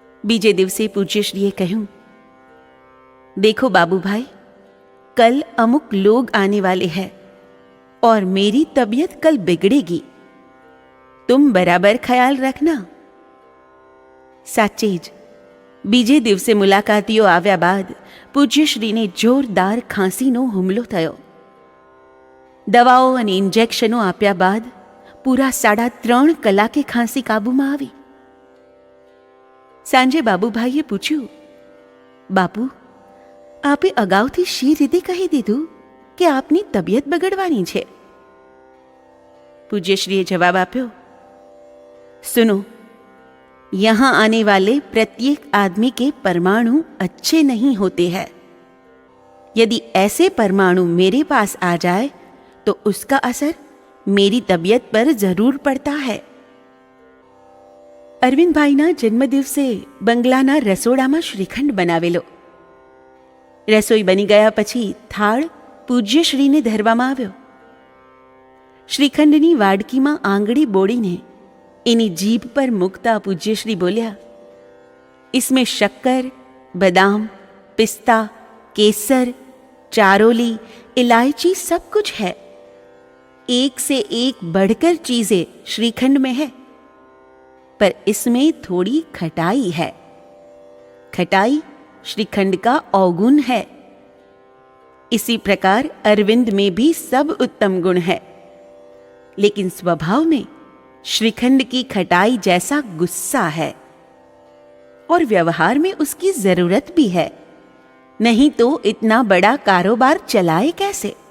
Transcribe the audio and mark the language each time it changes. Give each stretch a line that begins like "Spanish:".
Gujarati: बीजे दिवसे पूज्य श्रीए कहूं,
Hindi: देखो बाबू भाई, कल अमुक लोग आने वाले हैं और मेरी तबीयत कल बिगड़ेगी, तुम बराबर ख्याल रखना।
Gujarati: સાચે જ બીજે દિવસે મુલાકાતીઓ આવ્યા બાદ પૂજ્યશ્રીને જોરદાર ખાંસીનો હુમલો થયો. દવાઓ અને ઇન્જેક્શનો આપ્યા બાદ પૂરા 3.5 કલાકે ખાંસી કાબૂમાં આવી. સાંજે બાબુભાઈએ પૂછ્યું, બાપુ, આપે અગાઉથી શી રીતે કહી દીધું કે આપની તબિયત બગડવાની છે? પૂજ્યશ્રીએ જવાબ આપ્યો,
Hindi: सुनो, यहां आने वाले प्रत्येक आदमी के परमाणु अच्छे नहीं होते हैं. यदि ऐसे परमाणु मेरे पास आ जाए तो उसका असर मेरी तबीयत पर जरूर पड़ता है.
Gujarati: અરવિંદભાઈના જન્મદિવસે બંગલાના રસોડામાં શ્રીખંડ બનાવેલો. રસોઈ બની ગયા પછી થાળ પૂજ્યશ્રીને ધરવામાં આવ્યો. શ્રીખંડની વાડકીમાં આંગળી બોળીને એની જીભ પર મૂકતા પૂજ્યશ્રી બોલ્યા,
Hindi: इसमें शक्कर, बादाम, पिस्ता, केसर, चारोली, इलायची सब कुछ है. एक से एक बढ़कर चीजें श्रीखंड में है, पर इसमें थोड़ी खटाई है. खटाई श्रीखंड का अवगुण है. इसी प्रकार अरविंद में भी सब उत्तम गुण है, लेकिन स्वभाव में श्रीखंड की खटाई जैसा गुस्सा है और व्यवहार में उसकी जरूरत भी है, नहीं तो इतना बड़ा कारोबार चलाए कैसे.